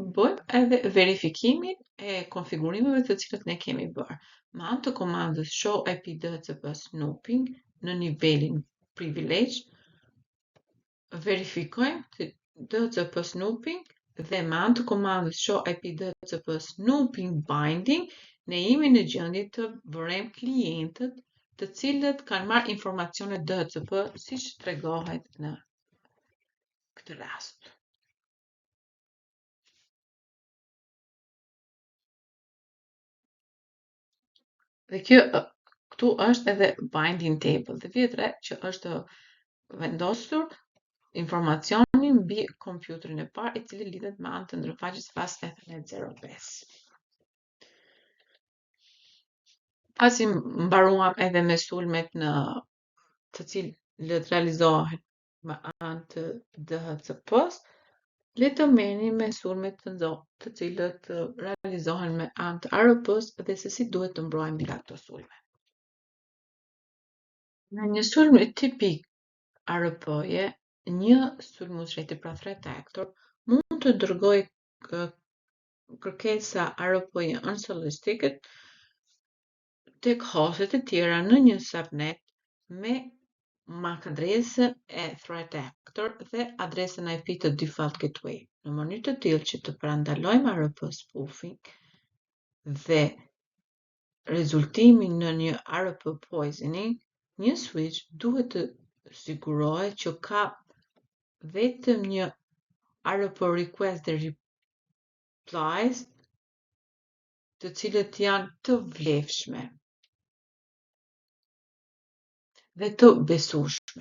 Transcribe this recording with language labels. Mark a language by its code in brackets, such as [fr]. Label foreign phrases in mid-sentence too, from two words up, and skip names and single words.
[sq] Bëjmë edhe verifikimin e konfigurimeve të cilët ne kemi bërë. Me anë të komandës [en] show IP DHCP snooping [sq] në nivelin privilege, verifikojmë të [en] DHCP snooping [sq] dhe me anë të komandës [en] show IP DHCP snooping binding, [sq] ne jemi në gjendje të vërejmë klientët të cilët kanë marrë informacione DHCP siç tregohet në këtë rast. Dhe këtu është edhe [en] binding table [sq] dhe vjetre që është vendosur informacioni mbi kompjuterin e parë i cili lidhet me anë të ndërfaqes [en] fast Ethernet [sq] 05. Pasi mbaruam edhe me sulmet të cilët realizohen me anë të DHCP-s, le të merrni me sulmet të cilët realizohen me anë të ARP-s dhe se si duhet të mbrojmë nga këto sulme. Në një sulm tipik ARP-je, një sulmues rreti pra [en] threat actor [sq] mund të dërgojë kërkesa ARP-je unsolicited tek hostet e tjera në një subnet me MAC adresën e [en] threat actor [sq] dhe adresën IP të [en] default gateway. [sq] Në mënyrë të tillë që të parandalojmë [en] ARP spoofing [sq] dhe rezultimin në një [en] ARP poisoning, [sq] një switch duhet të sigurohet që ka vetëm një [en] ARP request [sq] dhe replies të cilët janë të vlefshme dhe të besueshme.